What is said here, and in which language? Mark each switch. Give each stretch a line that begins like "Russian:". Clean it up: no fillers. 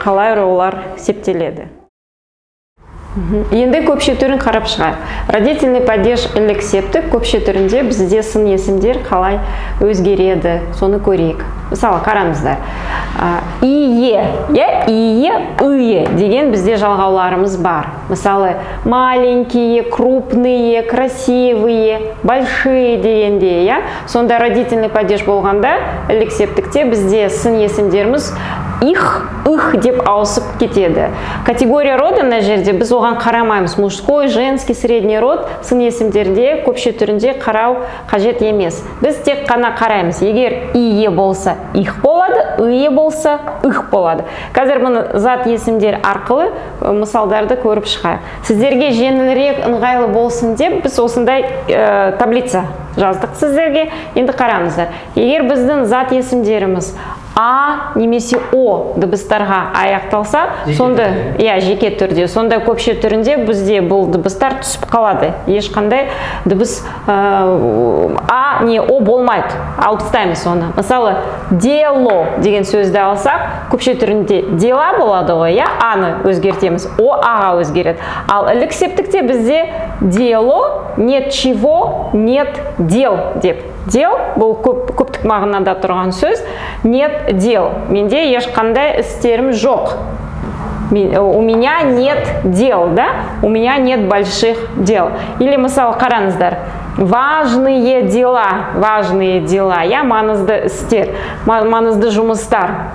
Kazakh: Қалай олар септеледі. Енді көпше түрін қарап шығайық. Родительный падеж элексептік көпше түрінде бізде сын есімдер қалай өзгереді, соны көрейік. Мысалы, қараңыздар. Ие, ие деген бізде жалғауларымыз бар. Мысалы, маленькие, крупные, красивые, большие дегенде, я? Сонда родительный падеж болғанда элексептікте бізде сын есімдеріміз их деп ауысып кетеді. Категория рода на жерде біз оған қарамаймыз. Мужской, женский, средний род сын есімдерде көпше түрінде қарау қажет емес. Біз тек қана қараймыз. Егер ие болса их болады, ие болса их болады. Қазір мұны зат есімдер арқылы мысалдарды көріп шығайық. Сіздерге жеңілірек, ыңғайлы болсын деп біз осындай таблица жаздық сіздерге. Енді қараңыздар. Егер біздің зат есімдеріміз А немесе О дыбыстарға аяқталса, сонда, жеке түрде, сонда көпше түрінде бізде бұл дыбыстар түсіп қалады. Ешқандай дыбыс А не О болмайды. Алып тастаймыз оны. Мысалы, дело деген сөзді алсақ, көпше түрінде дела болады ғой, аны өзгертеміз, О аға өзгереді. Ал элексептікте бізде дело,
Russian: нет чего, нет дел
Kazakh: деп. Дел бұл көптік мағынада тұрған сөз. Нет дел. Менде ешқандай істерім жоқ.
Russian: У меня нет дел, да? У меня нет больших дел. Или
Kazakh: мысалы қараңыздар. Важные дела, я маңызды істер, маңызды жұмыстар.